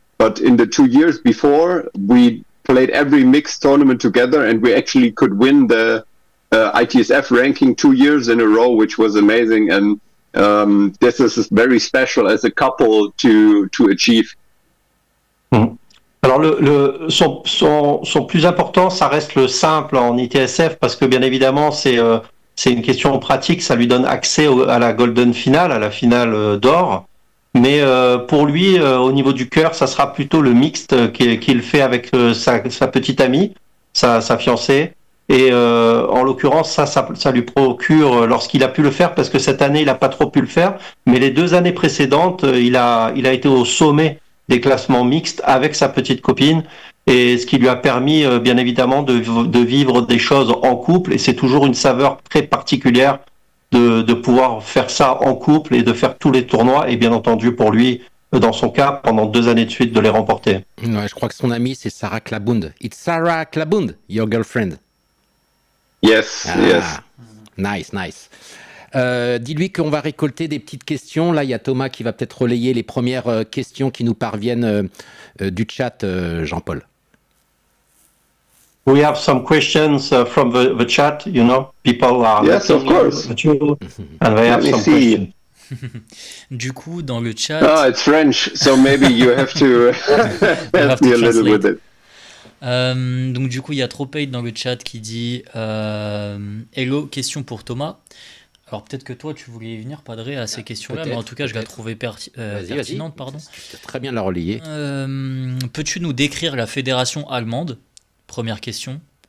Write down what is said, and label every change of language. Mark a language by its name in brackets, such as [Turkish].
[English] But in the 2 years before, we played every mixed tournament together, and we actually could win the ITSF ranking 2 years in a row, which was amazing. And this is very special as a couple to achieve. [French] Alors son plus important, ça reste le simple en ITSF, parce que bien évidemment c'est une question pratique, ça lui donne accès à la Golden Finale, à la finale d'or. Mais pour lui, au niveau du cœur, ça sera plutôt le mixte qu'il fait avec sa petite amie, sa fiancée. Et en l'occurrence, ça lui procure, lorsqu'il a pu le faire, parce que cette année il n'a pas trop pu le faire, mais les 2 années précédentes, il a été au sommet des classements mixtes avec sa petite copine, et ce qui lui a permis bien évidemment de vivre des choses en couple, et c'est toujours une saveur très particulière de pouvoir faire ça en couple et de faire tous les tournois, et bien entendu pour lui, dans son cas, pendant 2 années de suite, de les remporter. Ouais, je crois que son amie c'est Sarah Klabund. [English] It's Sarah Klabund, your girlfriend. Yes, yes. Nice. [French] Dis-lui qu'on va récolter des petites questions. Là, il y a Thomas qui va peut-être relayer les premières questions qui nous parviennent du chat, Jean-Paul. [English] We have some questions from the chat, you know, people are yes, of course, and they have some questions. [French] Du coup, dans le chat... [English] Ah, it's French, so maybe you have to help me a little with it. [French] Donc du coup, il y a Tropade dans le chat qui dit Hello, question pour Thomas. Alors peut-être que toi tu voulais y venir, Padré, à ces questions-là, mais en tout cas je la trouvais pertinente. Pardon. Tu très bien la relayer. Peux-tu nous décrire la fédération allemande? Première question.